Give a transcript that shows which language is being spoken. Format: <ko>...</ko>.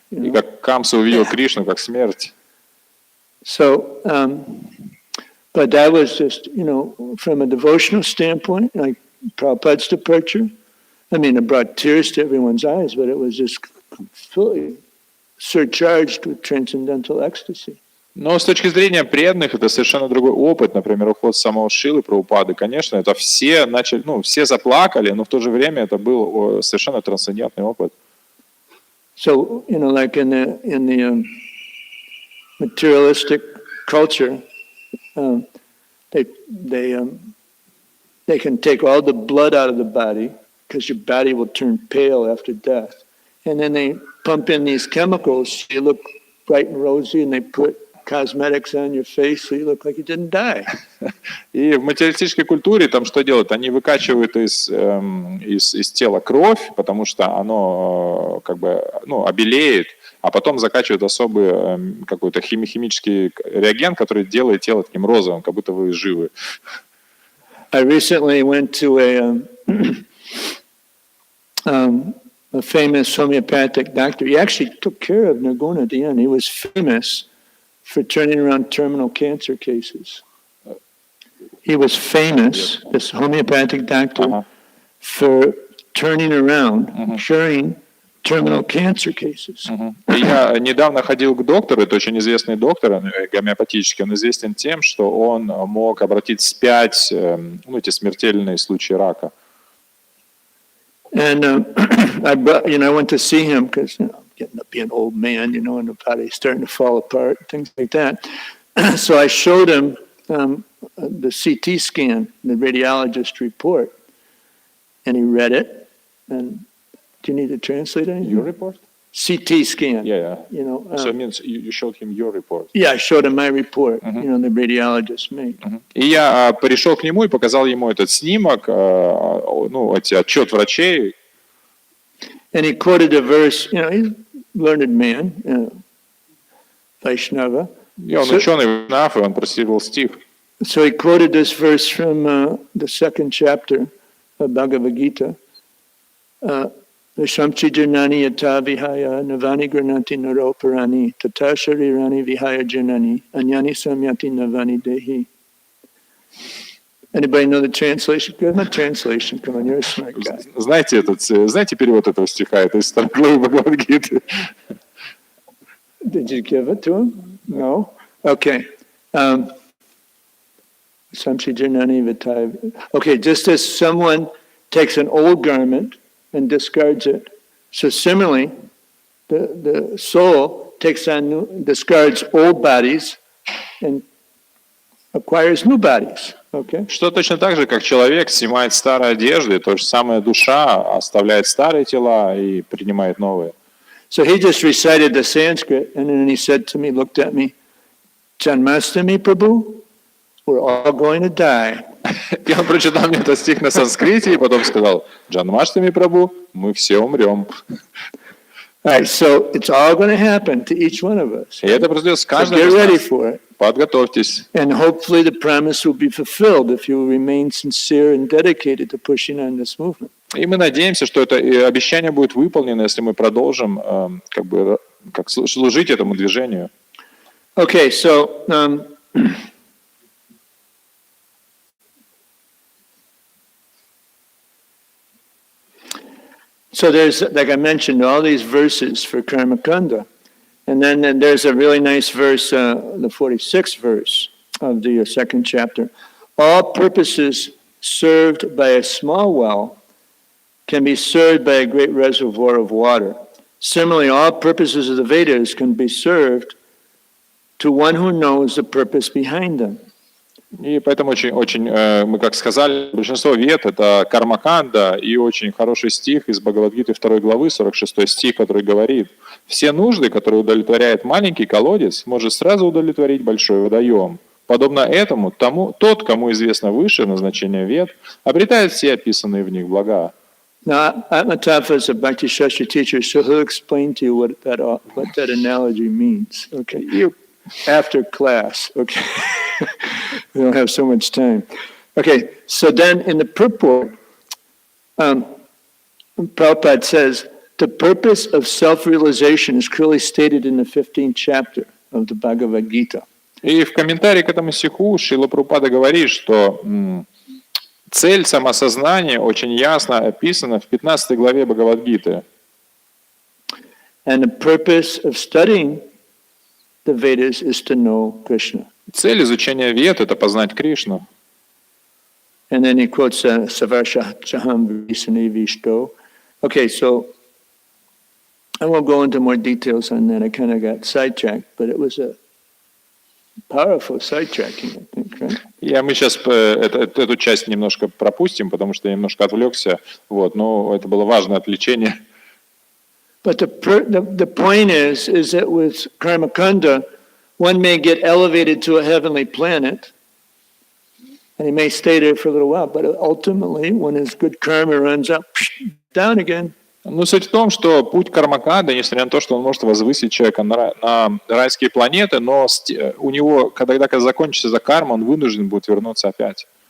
<ru>И как Камса увидел Кришну как смерть.</ru> <en>So, but that was just, from a devotional standpoint, like Prabhupada's departure. I mean, it brought tears to everyone's eyes, but it was just completely surcharged with transcendental ecstasy.</en> <ru>Но с точки зрения преданных, это совершенно другой опыт. Например, уход самого Шилы Прабхупады, конечно, это все начали, все заплакали, но в то же время это был совершенно трансцендентный опыт.</ru> <en>So, like in the materialistic culture, they can take all the blood out of the body because your body will turn pale after death. And then they pump in these chemicals, you look bright and rosy, and they put cosmetics on your face so you look like you didn't die.</en> <ru>И в материалистической культуре там что делают? Они выкачивают из тела кровь, потому что оно обелеет, а потом закачивают особый какой-то химический реагент, который делает тело таким розовым, как будто вы живы.</ru> <en>I recently went to a famous homeopathic doctor. He actually took care of Nirguna at the end. He was famous for turning around terminal cancer cases. He was famous, this homeopathic doctor, for turning around, curing terminal cancer cases.</en> <ru>Я недавно ходил к доктору, это очень известный доктор, гомеопатический, он известен тем, что он мог обратить вспять эти смертельные случаи рака.</ru> <en>And I went to see him because I'm getting to be an old man, and the body's starting to fall apart, things like that. So I showed him the CT scan, the radiologist report, and he read it. And do you need to translate anything? Your report? CT scan. Yeah. So it means you showed him your report. Yeah, I showed him my report, the radiologist made.</en> <ru>И я пришел к нему и показал ему этот снимок, отчет врачей.</ru> <en>And he quoted a verse, he's a learned man, Vaishnava.</en> <ru>И он ученый Вайшнав, и он процитировал стих.</ru> <en>So he quoted this verse from the second chapter of Bhagavad Gita.</en> <sa>Vishamchi janani yata vihaya navani granati naroparani tata sharirani vihaya janani anyani samyati navani dehi.</sa> <en>Anybody know the translation? Give them a translation. Come on, you're a smart guy.</en> <ru>Знаете перевод этого стиха? Это из второй главы Бхагавад-гиты.</ru> <en>Did you give it to him? No? Okay.</en> <sa>Samchi janani vitaya.</sa> <en>Okay, just as someone takes an old garment and discards it. So similarly, the soul discards old bodies and acquires new bodies. Okay?</en> <ru>Что точно так же, как человек снимает старые одежды, то же самое душа оставляет старые тела и принимает новые.</ru> <en>So he just recited the Sanskrit, and then he said to me, looked at me, Janmastami Prabhu, we're all going to die.</en> <ru>И он прочитал мне этот стих на санскрите и потом сказал: Джанмаштами Прабху, мы все умрем.</ru> <en>Right, so it's all going to happen to each one of us.</en> <ru>И это произойдет с</ru> <en>So</en> <ru>каждым</ru> <en>get</en> <ru>из</ru> <en>ready</en> <ru>нас.</ru> <en>for it.</en> <ru>Подготовьтесь.</ru> <en>And hopefully the promise will be fulfilled if you remain sincere and dedicated to pushing on this movement.</en> <ru>И мы надеемся, что это обещание будет выполнено, если мы продолжим служить этому движению.</ru> <en>Okay, so so there's, like I mentioned, all these verses for Karma Kanda. And then there's a really nice verse, the 46th verse of the second chapter. All purposes served by a small well can be served by a great reservoir of water. Similarly, all purposes of the Vedas can be served to one who knows the purpose behind them.</en> <ru>И поэтому очень, мы как сказали, большинство вед — это кармаканда, и очень хороший стих из Бхагавад-гиты 2 главы, 46 стих, который говорит: все нужды, которые удовлетворяет маленький колодец, может сразу удовлетворить большой водоем. Подобно этому, тот, кому известно высшее назначение вед, обретает все описанные в них блага.</ru> <en>Now, Atmatattva is a Bhakti Shastra teacher, so he'll explain to you what that analogy means. Okay, after class. Okay, we don't have so much time. Okay, so then in the purport, Prabhupada says the purpose of self-realization is clearly stated in the 15th chapter of the Bhagavad Gita.</en> <ru>И в комментарии к этому стиху Шрила Прабхупада говорит, что цель самосознания очень ясно описана в 15 главе Бхагавад-гиты.</ru> <en>And the purpose of studying the Vedas is to know Krishna.</en> <ru>Цель изучения Вед – это познать Кришну.</ru> <en>And then he quotes</en> <sa>Savarsha Chaham Visani Vishto.</sa> <en>Okay, so I won't go into more details on that. I kind of got sidetracked, but it was a powerful sidetracking, I think, right?</en> <ru>Мы сейчас эту часть немножко пропустим, потому что я немножко отвлекся. Вот, но это было важное отвлечение.</ru> <en>But the point is that with Karmakanda, one may get elevated to a heavenly planet, and he may stay there for a little while, but ultimately, when his good karma runs up, down again.</en> <ru>Ну, суть в том, что путь Кармаканда, несмотря на то, что он может возвысить человека на райские планеты, но у него, когда закончится эта карма, он вынужден будет вернуться опять.</ru>